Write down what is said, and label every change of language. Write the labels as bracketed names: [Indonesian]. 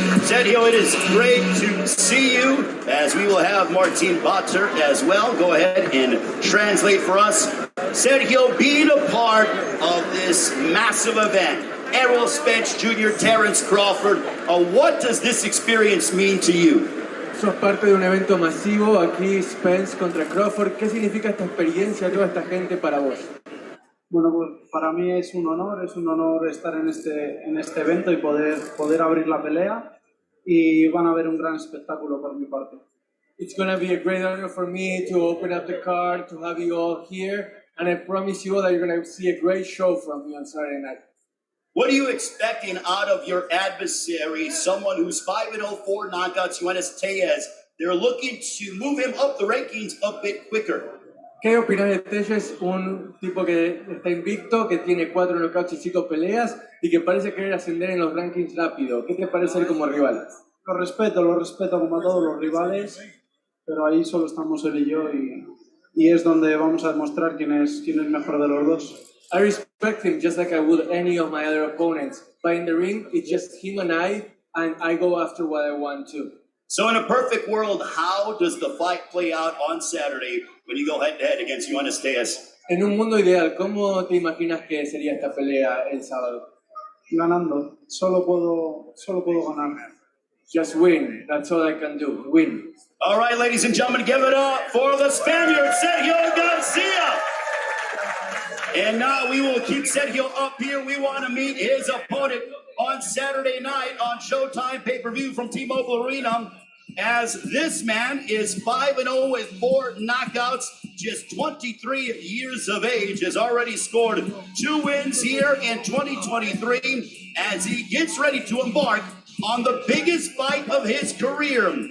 [English] Sergio, it is great to see you, as we will have Martin Botzer as well. Go ahead and translate for us. Sergio, being a part of this massive event, Errol Spence Jr., Terence Crawford, what does this experience mean to you? [Spanish] Sos parte de un evento masivo, aquí Spence contra Crawford. ¿Qué significa esta experiencia, toda esta gente para vos? Bueno, pues para mí es un honor estar en este evento y poder abrir la pelea, y van a ver un gran espectáculo por mi parte. [English] It's going to be a great honor for me to open up the card, to have you all here, and I promise you all that you're going to see a great show from me on Saturday night. What are you expecting out of your adversary, someone who's 5-0, 4 knockouts, Juanes Tellez? They're looking to move him up the rankings a bit quicker. [Spanish] ¿Qué opinas de Tellez? Un tipo que está invicto, que tiene 4 knockouts y 5 peleas y que parece querer ascender en los rankings rápido. ¿Qué te parece él como rival? Lo respeto como a todos los rivales, pero ahí solo estamos él y yo, y es donde vamos a demostrar quién es mejor de los dos. [English] I respect him just like I would any of my other opponents, but in the ring, it's just him and I go after what I want to. So in a perfect world, how does the fight play out on Saturday when you go head-to-head against Juanes Tellez? [Spanish] En un mundo ideal, ¿cómo te imaginas que sería esta pelea el sábado? Ganando, solo puedo ganar. [English] Just win, that's all I can do, win. All right, ladies and gentlemen, give it up for the Spaniard, Sergio Garcia. And now we will keep Sergio up here. We want to meet his opponent on Saturday night on Showtime pay-per-view from T-Mobile Arena, as this man is 5-0 with 4 knockouts, just 23 years of age, has already scored 2 wins here in 2023 as he gets ready to embark on the biggest fight of his career.